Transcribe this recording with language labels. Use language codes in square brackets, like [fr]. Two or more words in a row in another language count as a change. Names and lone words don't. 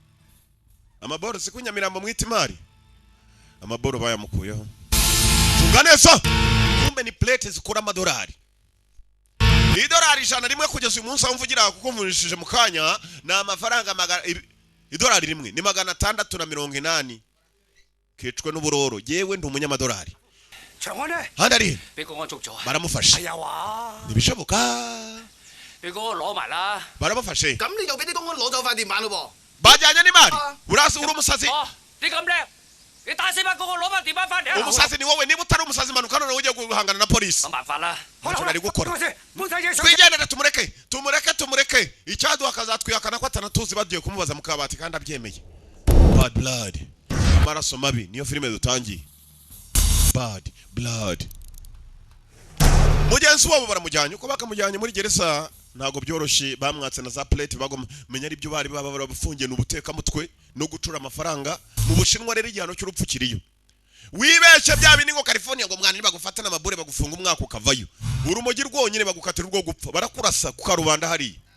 [rw] si kunyamirambo mwita imari amaboro bayamukuyeho tunga neza kumbe ni plate zikora amadolari idolari 100 rimwe kugeza uyu munsi amvugira kuko mvunjishije mu kanya na amafaranga idolari rimwe ni 680 kecwe n'uburoro yewe ndi umunyamadolari [yue] 長安咧， [rw] handi ari [yue] 俾公安捉咗啊！ [rw] baramufashe [yue] 係啊話， [rw] ntibishoboka [yue] 你嗰個攞埋啦。 [rw] baramufashe [yue] 咁你就俾啲公安攞走塊電板咯 [rw] bajyanye n'imari urasi uri umusazi [yue] 哦，你咁叻，你打死班嗰個攞翻電話翻嚟啊！ [rw] umusazi ni wowe niba utari umusazi manuka none ujye guhangana na polisi [yue] 諗辦法啦。 [rw] ntacyo nari gukora [yue] 搬晒嘢上。 [rw] twigendere tumureke icyaduha akazatwihakana ko atanatuzi bagiye kumubaza mu kabati kandi abyemeye [en] bad blood [rw] amaraso mabi niyo filime dutangiye [en] bad blood [rw] mugenzi wabo baramujyanye uko bakamujyanye muri gereza ntago byoroshye bamwatse na za plate bagomenya ari byo bari bafungiye n'ubuteka mutwe no gucura amafaranga mu Bushinwa rero igihano cy'urupfu kiriyo wibeshye bya bindi ngo California ngo mwana bagufata n'amabure bagufunga umwaka ukavayo urumogi rwonyine bagukatira urwo gupfa barakurasa ku karubanda hari